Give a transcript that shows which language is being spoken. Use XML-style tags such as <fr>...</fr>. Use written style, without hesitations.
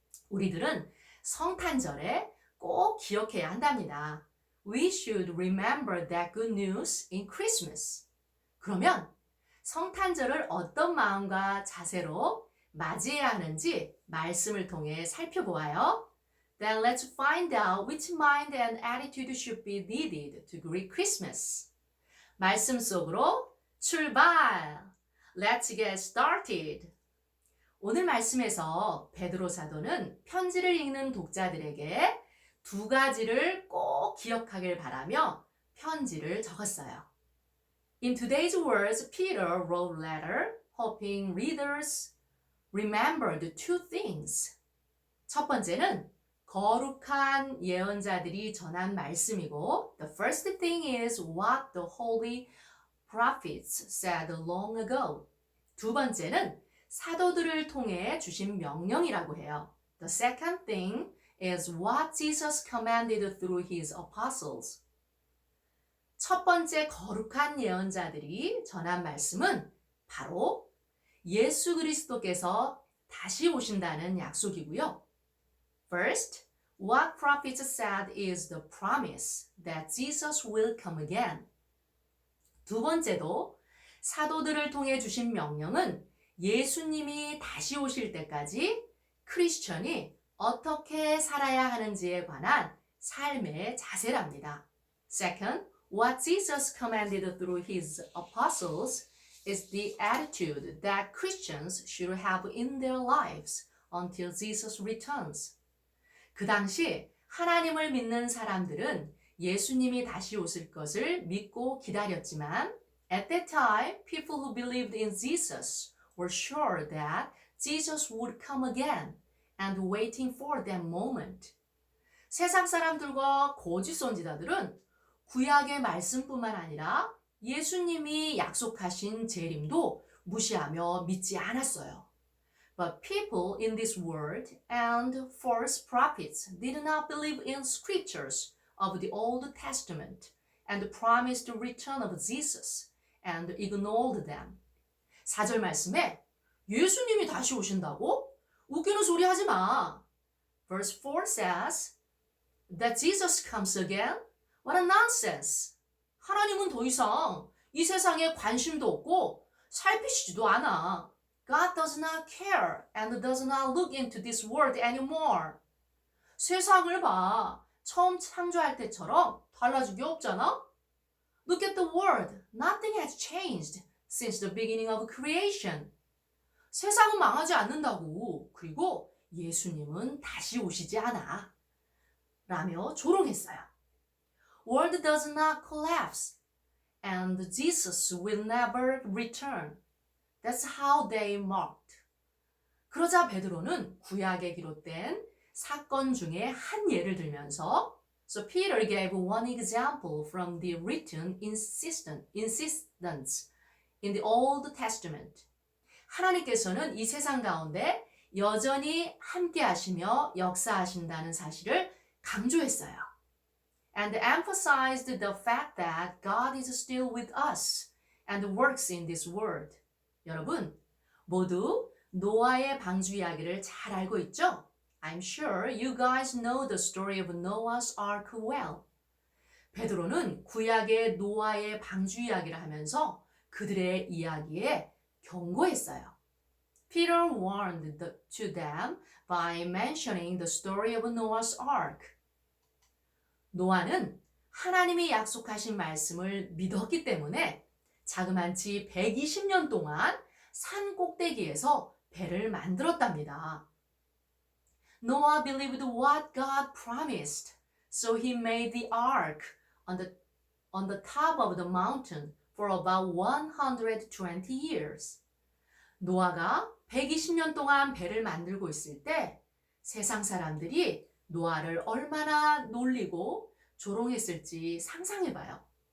<ko>우리들은 성탄절에 꼭 기억해야 한답니다.</ko> <en>We should remember that good news in Christmas.</en> <ko>그러면 성탄절을 어떤 마음과 자세로 맞이해야 하는지 말씀을 통해 살펴보아요.</ko> <en>Then let's find out which mind and attitude should be needed to greet Christmas.</en> <ko>말씀 속으로 출발!</ko> <en>Let's get started.</en> <ko>오늘 말씀에서 베드로 사도는 편지를 읽는 독자들에게 두 가지를 꼭 기억하길 바라며 편지를 적었어요.</ko> <en>In today's words, Peter wrote a letter hoping readers remembered two things.</en> <ko>첫 번째는 거룩한 예언자들이 전한 말씀이고</ko> <en>The first thing is what the holy prophets said long ago.</en> <ko>두 번째는 사도들을 통해 주신 명령이라고 해요.</ko> <en>The second thing is what Jesus commanded through his apostles.</en> <ko>첫 번째 거룩한 예언자들이 전한 말씀은 바로 예수 그리스도께서 다시 오신다는 약속이고요.</ko> <en>First, what prophets said is the promise that Jesus will come again.</en> <ko>두 번째도 사도들을 통해 주신 명령은 예수님이 다시 오실 때까지 크리스천이 어떻게 살아야 하는지에 관한 삶의 자세랍니다.</ko> <en>Second, what Jesus commanded through his apostles is the attitude that Christians should have in their lives until Jesus returns.</en> <ko>그 당시 하나님을 믿는 사람들은 예수님이 다시 오실 것을 믿고 기다렸지만</ko> <en>at that time, people who believed in Jesus were sure that Jesus would come again and waiting for that moment.</en> <ko>세상 사람들과 거짓 선지자들은 구약의 말씀뿐만 아니라 예수님이 약속하신 재림도 무시하며 믿지 않았어요.</ko> <en>But people in this world and false prophets did not believe in scriptures of the Old Testament and promised the return of Jesus and ignored them.</en> <ko>4절 말씀에 예수님이 다시 오신다고? 웃기는 소리 하지 마.</ko> <en>Verse 4 says that Jesus comes again? What a nonsense.</en> <ko>하나님은 더 이상 이 세상에 관심도 없고 살피시지도 않아.</ko> <en>God does not care and does not look into this world anymore.</en> <ko>세상을 봐. 처음 창조할 때처럼 달라진 게 없잖아?</ko> <en>Look at the world. Nothing has changed since the beginning of creation.</en> <ko>세상은 망하지 않는다고. 그리고 예수님은 다시 오시지 않아. 라며 조롱했어요.</ko> <en>World does not collapse and Jesus will never return. That's how they mocked.</en> <ko>그러자 베드로는 구약에 기록된 사건 중에 한 예를 들면서</ko> <en>So Peter gave one example from the written insistence in the Old Testament.</en> <ko>하나님께서는 이 세상 가운데 여전히 함께 하시며 역사하신다는 사실을 강조했어요.</ko> <en>And emphasized the fact that God is still with us and works in this world.</en> <ko>여러분, 모두 노아의 방주 이야기를 잘 알고 있죠?</ko> <en>I'm sure you guys know the story of Noah's Ark well.</en> <ko>베드로는 구약의 노아의 방주 이야기를 하면서 그들의 이야기에 경고했어요.</ko> <en>Peter warned to them by mentioning the story of Noah's Ark.</en> <ko>노아는 하나님이 약속하신 말씀을 믿었기 때문에 자그만치 120년 동안 산 꼭대기에서 배를 만들었답니다.</ko> <en>Noah believed what God promised, so he made the ark on the top of the mountain for about 120 years.</en> <ko>노아가 120년 동안 배를 만들고 있을 때 세상 사람들이 노아를 얼마나 놀리고 조롱했을지 상상해봐요.</ko>